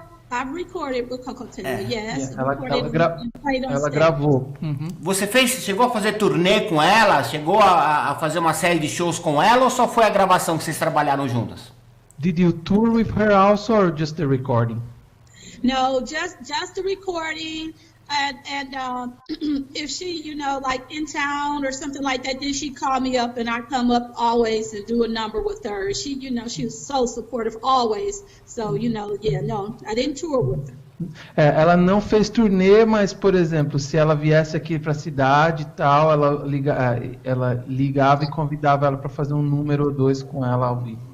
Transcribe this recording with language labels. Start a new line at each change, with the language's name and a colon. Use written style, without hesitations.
English: I've recorded with Coco Taylor, yes.
Portuguese: Ela gravou. Você chegou a fazer turnê com ela? Chegou a fazer uma série de shows com ela ou só foi a gravação que vocês trabalharam juntas?
English: Did you tour with her also or just the recording? No, just the recording. And if she, like in town or something like that, then she called me up, and I come up always to do a number with her. She, she was so supportive always. So, I didn't tour with her.
Portuguese: Ela não fez turnê, mas, por exemplo, se ela viesse aqui para a cidade e tal, ela ligava e convidava ela para fazer um número ou dois com ela ao vivo.